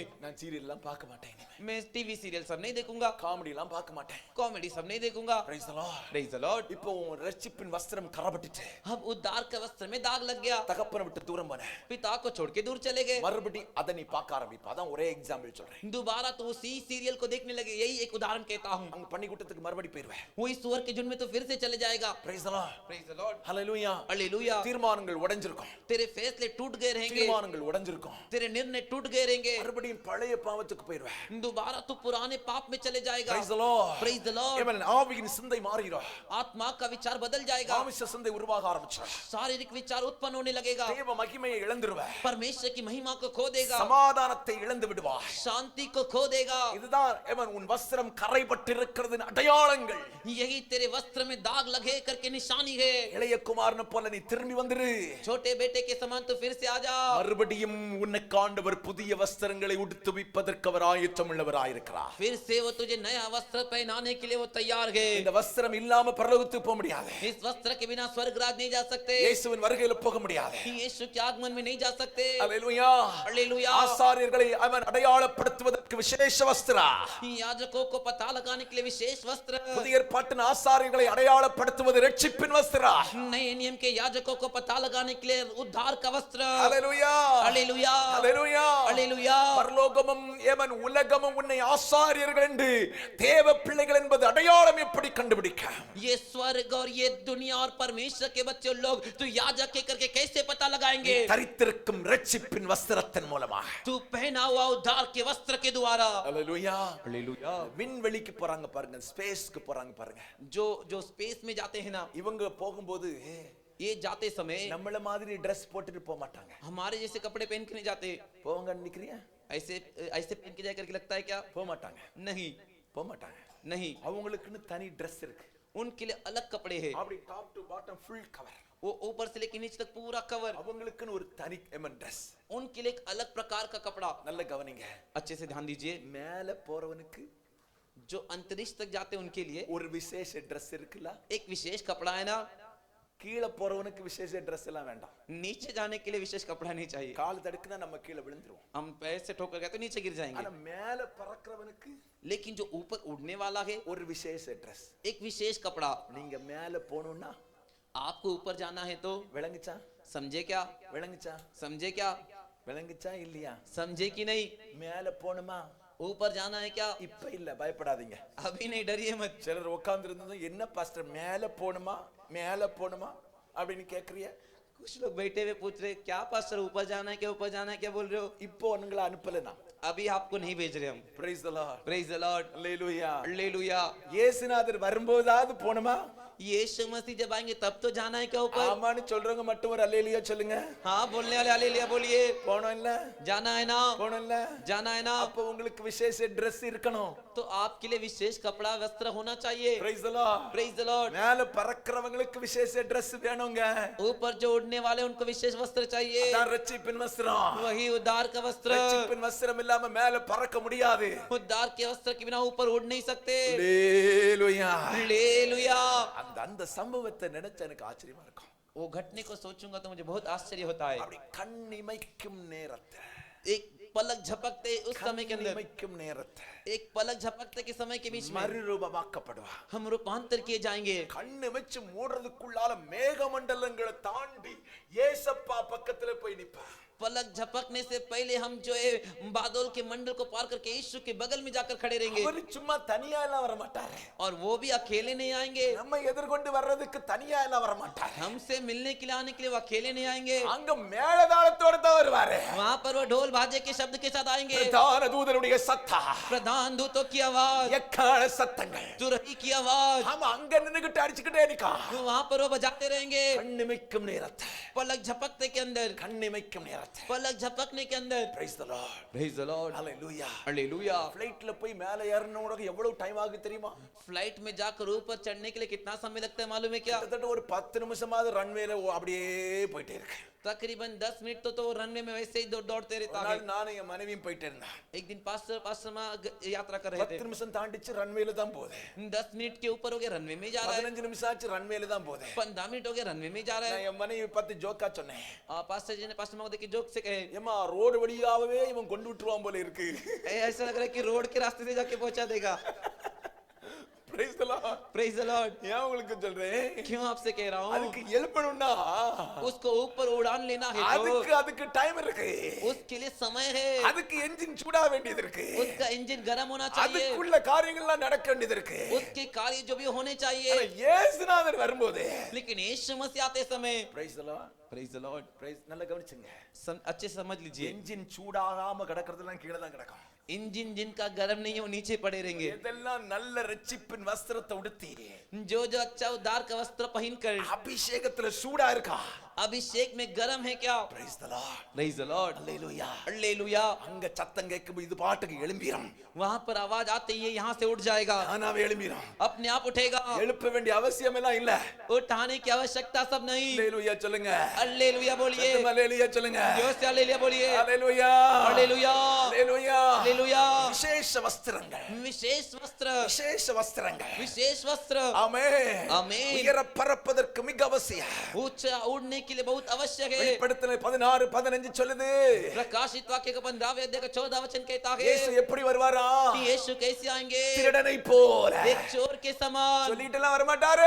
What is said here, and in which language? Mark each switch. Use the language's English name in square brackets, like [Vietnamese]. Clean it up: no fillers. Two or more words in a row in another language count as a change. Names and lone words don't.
[Tamil] நான் சீரியல் எல்லாம் பார்க்க மாட்டேன் இனிமே. [Hindi] मैं टीवी सीरियल सब नहीं देखूंगा, [Tamil] காமெடி எல்லாம் பார்க்க மாட்டேன். [Hindi] कॉमेडी सब नहीं देखूंगा। [English] Praise the Lord. Praise the Lord। [Tamil] இப்போ உன் ரட்சிப்பின் வஸ்திரம் கரப்பட்டுச்சு. [Hindi] अब उद्धार का वस्त्र में दाग लग गया, [Tamil] தகப்பனை விட்டு தூரம் போன. [Hindi] पिता को छोड़ के दूर चले गए। [Tamil] மறுபடி அதை நீ பார்க்க ஆரம்பிப்ப. அதான் ஒரே எக்ஸாம்பிள் சொல்றேன். [Hindi] दोबारा तो उसी सीरियल को देखने लगे, यही एक उदाहरण कहता हूँ। [Tamil] அங்க பண்ணி கூட்டத்துக்கு மறுபடி போயிருவேன். [Hindi] वही सुअर के झुंड में तो फिर से चले जाएगा। [English] Praise the Lord. Praise the Lord। Hallelujah. [Hindi] हालेलुया। [Tamil] தீர்மானங்கள் உடைஞ்சிருக்கும். [Hindi] तेरे फैसले टूट गए रहेंगे, [Tamil] தீர்மானங்கள் உடைஞ்சிருக்கும். [Hindi] तेरे निर्णय टूट गए रहेंगे, [Tamil] மறுபடியும் பழைய பாவத்துக்கு போயிருவேன். [Hindi] दोबारा तो पुराने पाप में चले जाएगा। [English] Praise the Lord. Praise the Lord। [Tamil] Amen. ஆவியின் சிந்தை மாறிடும். [Hindi] आत्मा का विचार बदल जाएगा, [Tamil] மாமிச சிந்தை உருவாக ஆரம்பிச்சிடும். [Hindi] शारीरिक विचार उत्पन्न होने लगेगा, [Tamil] தேவ மகிமையை இழந்துருவேன். [Hindi] परमेश्वर की महिमा को खो देगा, [Tamil] சமாதானத்தை இழந்து விடுவாய். [Hindi] शांति को खो देगा। [Tamil] இதுதான் amen உன் வஸ்திரம் கரைபட்டிருக்கிறதின் அடையாளங்கள். [Hindi] यही तेरे वस्त्र में दाग लगे करके निशानी है। [Tamil] இளைய குமாரனை போல நீ திரும்பி வந்துரு. [Hindi] छोटे बेटे के समान तो फिर से आ जा। [Tamil] மறுபடியும் உன்னை காண்டவர் புதிய வஸ்திரங்களை உடுத்துவிப்பதற்கு அவர் ஆயத்தமுள்ளவராயிருக்கிறார். [Hindi] फिर से वो तुझे नया वस्त्र पहनाने के लिए वो तैयार है। [Tamil] இந்த வஸ்திரம் இல்லாம பரலோகத்துக்கு போக முடியாது. [Hindi] इस वस्त्र के बिना स्वर्ग राज नहीं जा सकते, [Tamil] இயேசுவின் வருகையில போக முடியாது. [Hindi] यीशु के आगमन में नहीं जा सकते। [Tamil] அல்லேலூயா. [Hindi] हालेलुया। [Tamil] ஆசாரியர்களை அவன் அடையாளப்படுத்துவதற்கு விசேஷ வஸ்திரம். [Hindi] याजकों को पता लगाने के लिए विशेष वस्त्र, [Tamil] புதிய ஏற்பாட்டின் ஆசாரியர்களை அடையாளப்படுத்துவது ரட்சிப்பின் வஸ்திரம். [Hindi] नए नियम के याजकों को पता लगाने के लिए उद्धार का वस्त्र। [Tamil] அல்லேலூயா. [Hindi] हालेलुया। [Tamil] அல்லேலூயா. [Hindi] हालेलुया। [Tamil] பரலோகமும் ஏமன் உலகமும் உன்னை ஆசாரியர்கள் என்று தேவ பிள்ளைகள் என்பது அடையாளம் எப்படி கண்டுபிடிக்க? [Hindi] ये स्वर्ग और ये दुनिया और परमेश्वर के बच्चे लोग तू याजक के करके कैसे पता लगाएंगे? [Tamil] தரித்திருக்கும் ரட்சிப்பின் வஸ்திரத்தின் மூலமாக. [Hindi] तू पहना हुआ उद्धार के वस्त्र के द्वारा। [Tamil] அல்லேலூயா. [Hindi] हालेलुया। [Tamil] விண்வெளிக்கு போறாங்க பாருங்க, ஸ்பேஸ்க்கு போறாங்க பாருங்க. [Hindi] जो जो स्पेस में जाते हैं ना, [Tamil] இவங்க போகும்போது [Hindi] ये जाते समय [Tamil] நம்மள மாதிரி Dress போட்டுட்டு போக மாட்டாங்க. [Hindi] हमारे जैसे कपड़े पहन के नहीं जाते। [Tamil] போவங்க நிக்கிறியா? [Hindi] ऐसे ऐसे पहन के जाए करके लगता है क्या? [Tamil] போக மாட்டாங்க. [Hindi] नहीं [Tamil] போக மாட்டாங்க. [Hindi] नहीं, [Tamil] அவங்களுக்குன்னு தனி Dress இருக்கு. [Hindi] उनके लिए अलग कपड़े हैं। [Tamil] அப்படி [English] top to bottom full cover. [Hindi] वो ऊपर से लेकर नीचे तक पूरा कवर, [Tamil] அவங்களுக்குன்னு ஒரு தனி Dress. [Hindi] उनके लिए एक अलग प्रकार का कपड़ा। [Tamil] நல்ல கவனிங்க. [Hindi] अच्छे से ध्यान दीजिए, [Tamil] மேல போறவனுக்கு [Hindi] जो अंतरिक्ष तक जाते हैं उनके लिए [Tamil] ஒரு விசேஷ Dress இருக்குல்ல. [Hindi] एक विशेष कपड़ा है ना, [Tamil] கீழ போறவனுக்கு விசேஷ Dress எல்லாம் வேண்டாம். [Hindi] नीचे जाने के लिए विशेष कपड़ा नहीं चाहिए। [Tamil] கால் தடுக்குனா நம்ம கீழ விழுந்துருவோம். [Hindi] हम पैर से ठोकर गए तो नीचे गिर जाएंगे, [Tamil] ஆனா மேல பறக்கிறவனுக்கு [Hindi] लेकिन जो ऊपर उड़ने वाला है [Tamil] ஒரு விசேஷ Dress. [Hindi] एक विशेष कपड़ा। [Tamil] நீங்க மேல போணும்னா [Hindi] आपको ऊपर जाना है तो [Tamil] விளங்குச்சா? [Hindi] समझे क्या? [Tamil] விளங்குச்சா? [Hindi] समझे क्या? [Tamil] விளங்குச்சா இல்லையா? [Hindi] समझे कि नहीं? [Tamil] மேல போணுமா? [Hindi] ऊपर जाना है क्या? [Tamil] இப்ப இல்ல, பயப்படாதீங்க. [Hindi] अभी नहीं, डरिए मत। [Tamil] சிலர் உட்கார்ந்து இருந்தது, என்ன பாஸ்டர் மேல போணுமா மேல போணுமா அப்படின்னு கேக்குறிய? [Hindi] कुछ लोग बैठे हुए पूछ रहे क्या पास्टर ऊपर जाना है क्या, ऊपर जाना है क्या बोल रहे हो? [Tamil] இப்போ உங்களை அனுப்பல நான். [Hindi] अभी आपको नहीं भेज रहे हम। [English] praise the lord. Praise the Lord. [Tamil] அல்லேலூயா. [Hindi] हालेलुया। [Tamil] இயேசுநாதர் வரும்போதாவது போணுமா? [Hindi] यीशु मसीह जब आएंगे तब तो जाना है क्या ऊपर? [Tamil] ஆமான்னு சொல்றவங்க மட்டும் ஒரு அல்லேலூயா சொல்லுங்க. [Hindi] हाँ बोलने वाले हालेलुया बोलिए। [Tamil] போணும் இல்ல? [Hindi] जाना है ना? [Tamil] போணும் இல்ல? [Hindi] जाना है ना? [Tamil] அப்ப உங்களுக்கு விசேஷ Dress இருக்கணும். [Hindi] तो आपके लिए विशेष कपड़ा वस्त्र होना चाहिए। [English] praise the lord. Praise the Lord. [Tamil] மேல பறக்கிறவங்களுக்கு விசேஷ Dress வேணுங்க. [Hindi] ऊपर जो उड़ने वाले उनको विशेष वस्त्र चाहिए, [Tamil] அதான் ரட்சிப்பின் வஸ்திரம். [Hindi] वही उद्धार का वस्त्र। [Tamil] ரட்சிப்பின் வஸ்திரம் இல்லாம மேல பறக்க முடியாது. [Hindi] उद्धार के वस्त्र के बिना ऊपर उड़ नहीं सकते। [Tamil] அல்லேலூயா. [Hindi] हालेलुया। [Tamil] அந்த சம்பவத்தை நினைச்ச எனக்கு ஆச்சரியமா இருக்கும். [Hindi] वो घटने को सोचूंगा तो मुझे बहुत आश्चर्य होता है। [Tamil] அப்படி கண்ணிமைக்கும் நேரத்தை, [Hindi] एक पलक झपकते उस समय के अंदर, [Tamil] கண்ணிமைக்கும் நேரத்தை [Hindi] एक पलक झपकते के समय के बीच में [Tamil] மறுரூபமாக்கப்படுவா. [Hindi] हम रूपांतर किए जाएंगे। [Tamil] கண்ணு வச்சு மூடுறதுக்குள்ளால மேகமண்டலங்களை தாண்டி ஏசப்பா பக்கத்துல போய் நிப்பா. [Hindi] पलक झपकने से पहले हम जो है बादल के मंडल को पार करके यीशु के बगल में जाकर खड़े रहेंगे। [Tamil] அவர் சும்மா தனியா எல்லாம் வர மாட்டாரு. [Hindi] और वो भी अकेले नहीं आएंगे। [Tamil] நம்ம எதிர்கொண்டு வர்றதுக்கு தனியா எல்லாம் வர மாட்டாரு. [Hindi] हमसे मिलने के लिए आने के लिए वो अकेले नहीं आएंगे। [Tamil] அங்க மேளதாளத்தோட தான் வருவாரு. [Hindi] वहां पर वो ढोल बाजे के शब्द के साथ आएंगे। [Tamil] பிரதான தூதனுடைய சத்தம், [Hindi] प्रधान दूतों की आवाज, [Tamil] எக்காள சத்தங்கள், [Hindi] तुरही की आवाज, [Tamil] हम அங்க நின்னுகிட்டு அடிச்சுக்கிட்டே நிக்கா. [Hindi] वहां पर वो बजाते रहेंगे। [Tamil] கண்ணிமைக்கும் நேரத்தை, [Hindi] पलक झपकते के अंदर, [Tamil] கண்ணிமைக்கும் நேரத்தை பார்த்து. [Hindi] पलक झपकने के अंदर. [English] Praise the Lord. Praise the Lord. Hallelujah. Hallelujah. [Tamil] ஃளைட்ல போய் மேலே ஏறணும்னா எவ்வளவு டைம் ஆகுது தெரியுமா? [Hindi] फ्लाइट में जाकर ऊपर चढ़ने के लिए कितना समय लगता है मालूम है क्या? [Tamil] கிட்டத்தட்ட ஒரு 10 நிமிஷமாவது ரன்வேல அப்படியே போயிட்டே இருக்கு. [Hindi] तकरीबन 10 मिनट तो रनवे में वैसे ही दौड़ते रहता है. [Tamil] நானும் என் மனைவியும் போயிட்டே இருந்தேன். [Hindi] एक दिन पास्टर माँ यात्रा कर रहे थे. [Tamil] 10 நிமிஷம் தாண்டிச்சு ரன்வேல தான் போகுது. [Hindi] 10 मिनट के ऊपर हो गए रनवे में जा रहा है. [Tamil] 15 நிமிஷம் ஆச்சு ரன்வேல தான் போகுது. [Hindi] 15 मिनट हो गए रनवे में जा रहा है. [Tamil] நான் என் மனைவி பார்த்து ஜோக்கா சொன்னேன். [Hindi] पास्टर जी ने पास्टर माँ को देख के जोक से कहे, [Tamil] ஏமா ரோடு வழியாவே இவன் கொண்டு விட்டுருவான் போல இருக்கு. [Hindi] ऐसा लग रहा है कि रोड के रास्ते से जाके पहुंचा देगा. [English] Praise the Lord. Praise the Lord. [Tamil] ஏன் உங்களுக்கு சொல்றேன்? [Hindi] क्यों आपसे कह रहा हूँ? [Tamil] அதுக்கு எழுப்பணும்னா [Hindi] उसको ऊपर उड़ान लेना है [Tamil] அதுக்கு டைம் இருக்கு. [Hindi] उसके लिए समय है. [Tamil] அதுக்கு என்ஜின் சூடா வேண்டியது இருக்கு. [Hindi] उसका इंजन गर्म होना चाहिए. [Tamil] அதுக்குள்ள காரியங்கள்லாம் நடக்க வேண்டியது இருக்கு. [Hindi] उसके कार्य जो भी होने चाहिए. [Tamil] இயேசுநாதர் வரும்போது [Hindi] लेकिन यीशु मसीह आते समय, [English] Praise the Lord. Praise the Lord, [Tamil] Praise நல்லா கவனிச்சுங்க. [Hindi] अच्छे से समझ लीजिए. [Tamil] என்ஜின் சூடாகாம கிடக்கிறதெல்லாம் கீழே தான் கிடக்கும். [Hindi] इंजन जिनका गर्म नहीं है वो नीचे पड़े रहेंगे. [Tamil] இதெல்லாம் நல்ல ரட்சிப்பின் வஸ்திரத்தை உடுத்தி [Hindi] जो जो अच्छा उद्धार का वस्त्र पहनकर [Tamil] அபிஷேகத்துல சூடா இருக்கா. [Hindi] अभिषेक में गर्म है क्या? [English] Praise the Lord. Praise the Lord. Hallelujah. [Hindi] हालेलुया. [Tamil] அங்க சத்தம் கேட்கும் இது பாட்டுக்கு எழும்பிரும். [Hindi] वहां पर आवाज आते ही यहाँ से उठ जाएगा. [Tamil] தானாவே எழும்பிரும். [Hindi] अपने आप उठेगा. [Tamil] எழுப்ப வேண்டிய அவசியம் எல்லாம் இல்ல. [Hindi] उठाने की आवश्यकता सब नहीं. [Tamil] ஹalleluya சொல்லுங்க. [Hindi] हालेलुया बोलिए. [Tamil] ஹalleluya சொல்லுங்க. [Hindi] जोर से हालेलुया बोलिए. [Tamil] ஹalleluya. [Hindi] हालेलुया. [Tamil] ஹalleluya. [Hindi] हालेलुया. [Tamil] விசேஷ வஸ்திரங்கள். [Hindi] विशेष वस्त्र. [Tamil] விசேஷ வஸ்திரங்கள். [Hindi] विशेष वस्त्र. [Tamil] ஆமென். [Hindi] आमीन. [Tamil] உயர பறப்பதற்கு மிக அவசியம். [Hindi] ऊंचा उड़ने के लिए बहुत आवश्यक है. [Tamil] வெளிப்படுத்தல் 16:15 சொல்லுது. [Hindi] प्रकाशित वाक्य का 15वें अध्याय का 14वां वचन कहता है [Tamil] இயேசு எப்படி வருவாரா? [Hindi] कि यीशु कैसे आएंगे? [Tamil] திருடனை போல. [Hindi] एक चोर के समान. [Tamil] சொல்லிட்டுலாம் வர மாட்டாரு.